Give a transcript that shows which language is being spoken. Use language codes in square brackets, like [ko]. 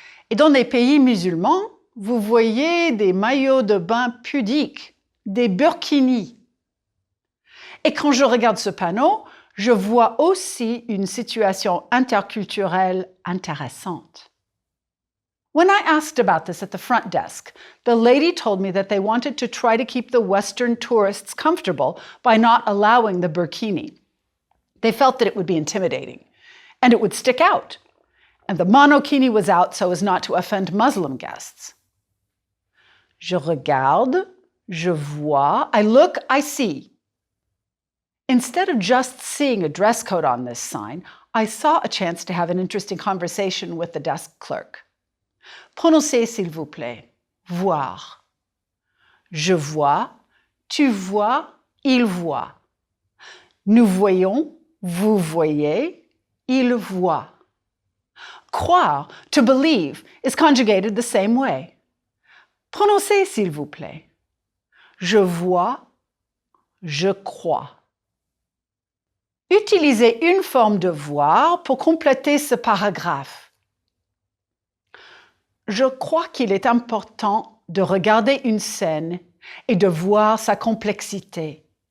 [fr] Et dans les pays musulmans, vous voyez des maillots de bain pudiques, des burkinis. Et quand je regarde ce panneau, je vois aussi une situation interculturelle intéressante. [en] When I asked about this at the front desk, the lady told me that they wanted to try to keep the Western tourists comfortable by not allowing the burkini. They felt that it would be intimidating, and it would stick out. And the monokini was out so as not to offend Muslim guests. [fr] Je regarde, je vois, I look, I see. [en] Instead of just seeing a dress code on this sign, I saw a chance to have an interesting conversation with the desk clerk. [fr] Prononcez, s'il vous plaît. Voir. Je vois, tu vois, il voit. Nous voyons, vous voyez, il voit. [en] Croire, to believe, is conjugated the same way. [fr] Prononcez, s'il vous plaît. Je vois, je crois. Utilisez une forme de voir pour compléter ce paragraphe. Je crois qu'il est important de regarder une scène et de voir sa complexité.